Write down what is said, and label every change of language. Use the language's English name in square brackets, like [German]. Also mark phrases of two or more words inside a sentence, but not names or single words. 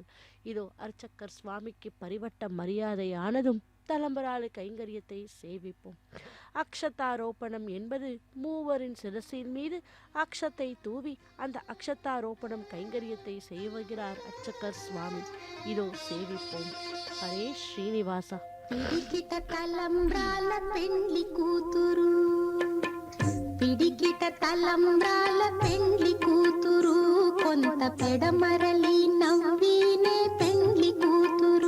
[Tamil] இதோ அர்ச்சக்கர் சுவாமிக்கு பரிவட்ட மரியாதையானதும் தலம்பராலு கைங்கரியத்தை சேவிப்போம். அக்ஷதாரோப்பணம் என்பது மூவரின் சிரசின் மீது அக்ஷத்தை தூவி அந்த அக்ஷதாரோப்பணம் கைங்கரியத்தை செய்கிறார் அர்ச்சக்கர் சுவாமி. இதோ சேவிப்போம். ஹரே ஸ்ரீனிவாசா. [Telugu] పిడికిట తలంబ్రాల పెండ్లి కూతురు, పిడికిట తలంబ్రాల పెండ్లి కూతురు, కొంత పెడమరలి నవ్వినే పెండ్లి కూతురు.